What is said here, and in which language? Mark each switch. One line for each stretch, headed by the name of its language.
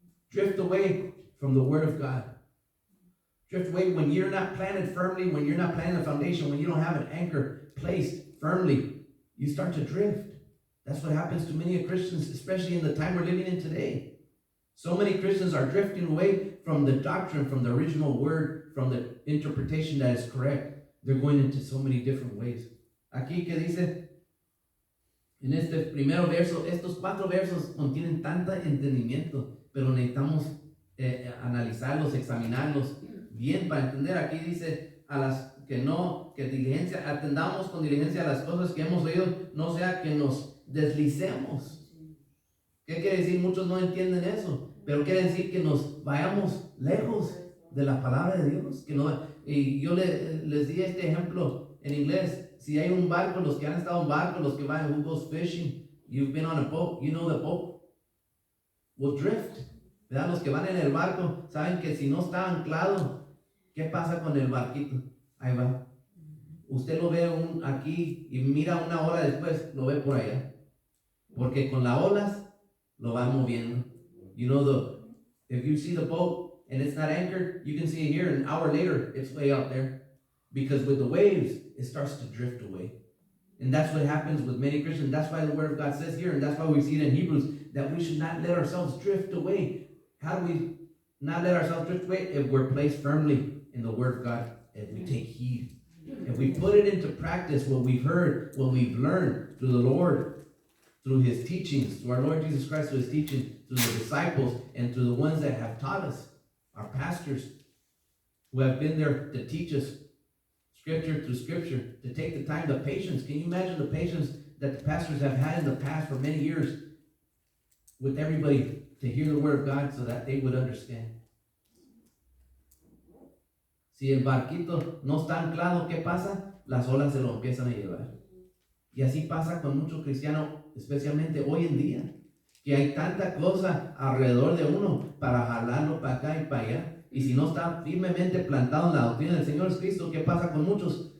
English: Drift away from the Word of God. Drift away when you're not planted firmly, when you're not planting a foundation, when you don't have an anchor placed firmly, you start to drift. That's what happens to many Christians, especially in the time we're living in today. So many Christians are drifting away from the doctrine, from the original Word, from the interpretation that is correct. They're going into so many different ways.
Spanish: Aquí que dice, en este primero verso, estos 4 versos contienen tanto entendimiento, pero necesitamos analizarlos, examinarlos bien para entender. Aquí dice a las que diligencia, atendamos con diligencia a las cosas que hemos oído, no sea que nos deslicemos. ¿Qué quiere decir? Muchos no entienden eso, pero quiere decir que nos vayamos lejos de la palabra de Dios. Y yo les di este ejemplo en inglés. Si hay un barco, los que han estado en barco, los que van,
English: who goes fishing, you've been on a boat, you know the boat will drift.
Spanish: ¿Verdad? Los que van en el barco saben que si no está anclado, ¿qué pasa con el barquito? Ahí va. Usted lo ve aquí y mira una hora después, lo ve por allá. Porque con las olas lo va moviendo.
English: You know, if you see the boat and it's not anchored, you can see it here. An hour later, it's way out there. Because with the waves, it starts to drift away. And that's what happens with many Christians. That's why the Word of God says here, and that's why we see it in Hebrews, that we should not let ourselves drift away. How do we not let ourselves drift away? If we're placed firmly in the Word of God, if we take heed. If we put it into practice, what we've heard, what we've learned through the Lord, through His teachings, through our Lord Jesus Christ, through His teaching, through the disciples, and through the ones that have taught us, our pastors, who have been there to teach us Scripture through Scripture, to take the time, the patience. Can you imagine the patience that the pastors have had in the past for many years with everybody to hear the Word of God so that they would understand?
Spanish: Si el barquito no está anclado, ¿qué pasa? Las olas se lo empiezan a llevar. Y así pasa con muchos cristianos, especialmente hoy en día, que hay tanta cosa alrededor de uno para jalarlo para acá y para allá. Y si no está firmemente plantado en la doctrina del Señor Cristo, ¿qué pasa con muchos?